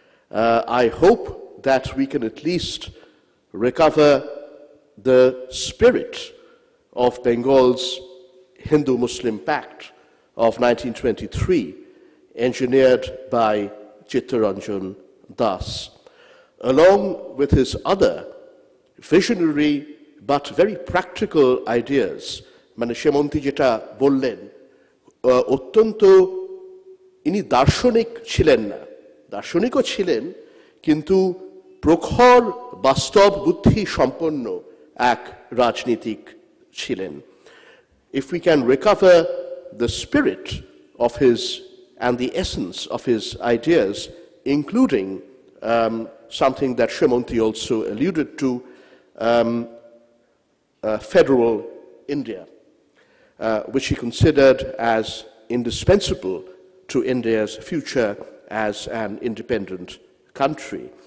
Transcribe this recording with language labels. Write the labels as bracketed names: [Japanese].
[English] I hope that we can at least recover the spirit of Bengal's Hindu-Muslim Pact of 1923, engineered by Chittaranjan Das, along with his other visionary but very practical ideas. [Bangla] মানে সেমন্তী যেটা বললেন, অত্যন্ত ইনি দার্শনিক ছিলেন না, দার্শনিকও ছিলেন, কিন্তু প্রখর বাস্তব বুদ্ধি সম্পন্ন এক রাজনীতিক ছিলেন. [English] If we can recover the spirit of his and the essence of his ideas, including something that Shemonti also alluded to, federal India, which he considered as indispensable to India's future as an independent country.